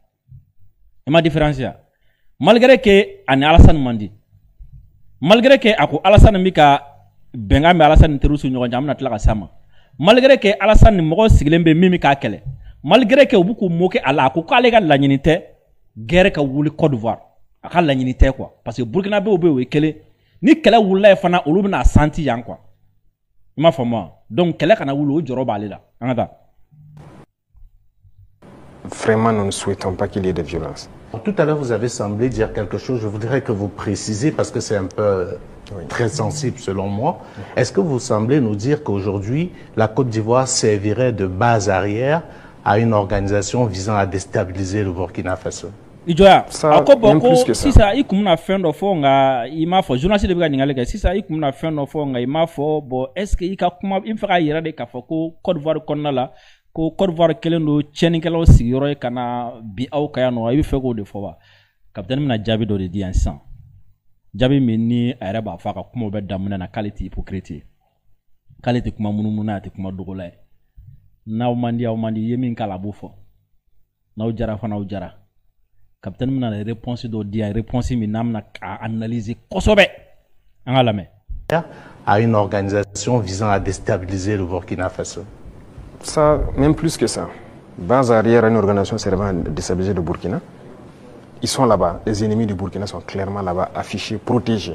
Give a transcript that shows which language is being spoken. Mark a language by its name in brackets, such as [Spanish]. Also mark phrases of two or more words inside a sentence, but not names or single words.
[French] malgré que [Bambara] ani Alassane man di [French] malgré que [Bambara] a ko Alassane bɛ ka bɛnkan bɛ Alassane ni terroriste ɲɔgɔn cɛ an bɛna tila ka s'a ma [French] malgré que [Bambara] Alassane ni mɔgɔ sigilen bɛ min bɛ k'a kɛlɛ [French] malgré que [Bambara] u bɛ k'u moquer a la a ko k'ale ka laɲini tɛ guerre ka wuli Côte d'Ivoire a ka laɲini tɛ quoi [French] parce que [Bambara] Burkina bɛ o ye kelen ni kɛlɛ wulila ye fana olu bɛna santi yan quoi i m'a faamu wa donc kɛlɛ kana wuli o jɔrɔ b'ale la an ka taa. [French] Vraiment, nous ne souhaitons pas qu'il y ait de violence. Tout à l'heure, vous avez semblé dire quelque chose. Je voudrais que vous précisiez parce que c'est un peu très sensible selon moi. Est-ce que vous semblez nous dire qu'aujourd'hui, la Côte d'Ivoire servirait de base arrière à une organisation visant à déstabiliser le Burkina Faso? [Bambara] Ijoya ko sisan i kun bɛna fɛn dɔ fɔ nka i m'a fɔ journaliste de bɛ ka ɲininkali kɛ sisan i kun bɛna fɛn dɔ fɔ nka i m'a fɔ [French] bon est-ce que [Bambara] i ka kuma i bɛ fɛ k'a yɛrɛ de k'a fɔ ko Côte d'Ivoire kɔnɔna la ko Côte d'Ivoire kɛlen don tiɲɛnikɛlaw sigiyɔrɔ ye ka na bi aw kan yan nɔ i bɛ fɛ k'o de fɔ wa kapitɛni bɛna jaabi dɔ de di yan sisan jaabi min ni a yɛrɛ b'a fɔ a ka kumaw bɛ daminɛ na k'ale tɛ hypocrite ye k'ale tɛ kuma munumunu a tɛ kuma dogola ye n'aw man di i ye min k'a la a b'o fɔ n'aw jara fana aw jara. Capitaine mina [French] les réponses [Bambara] do dia réponse mi namna analyser kossobé an ga lamé [French] à une organisation visant à déstabiliser le Burkina Faso. Ça même plus que ça. Base arrière une organisation servant à déstabiliser le Burkina. Ils sont là-bas, les ennemis du Burkina sont clairement là-bas affichés, protégés.